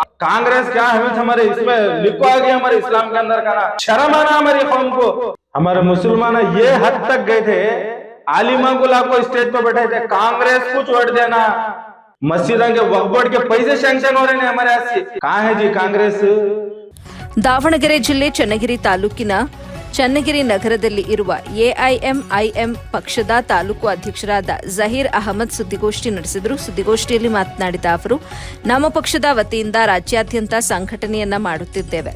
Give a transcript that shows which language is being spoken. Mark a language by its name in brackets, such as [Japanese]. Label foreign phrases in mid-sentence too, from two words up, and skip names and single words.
[Hindi] कांग्रेस क्या है हमारे इसमें लिखवा गया हमारे इस्लाम के अंदर का ना शर्म आना हमारी कौम को। हमारे मुसलमान ये हद तक गए थे आलिमा को लाको स्टेज पे बैठे थे कांग्रेस को छोड़ देना मस्जिदों के वक्फ बोर्ड के पैसे सैंक्शन हो रहे हैं हमारे यहाँ से कहाँ है जी कांग्रेस। [Kannada] ದಾವಣಗೆರೆ ಜಿಲ್ಲೆ ಚನ್ನಗಿರಿ ತಾಲೂಕಿನ ಚನ್ನಗಿರಿ ನಗರದಲ್ಲಿ ಇರುವ ಎಐಎಂಐಎಂ ಪಕ್ಷದ ತಾಲೂಕು ಅಧ್ಯಕ್ಷರಾದ ಜಹೀರ್ ಅಹಮದ್ ಸುದ್ದಿಗೋಷ್ಠಿ ನಡೆಸಿದರು. ಸುದ್ದಿಗೋಷ್ಠಿಯಲ್ಲಿ ಮಾತನಾಡಿದ ಅವರು, ನಮ್ಮ ಪಕ್ಷದ ವತಿಯಿಂದ ರಾಜ್ಯಾದ್ಯಂತ ಸಂಘಟನೆಯನ್ನ ಮಾಡುತ್ತಿದ್ದೇವೆ.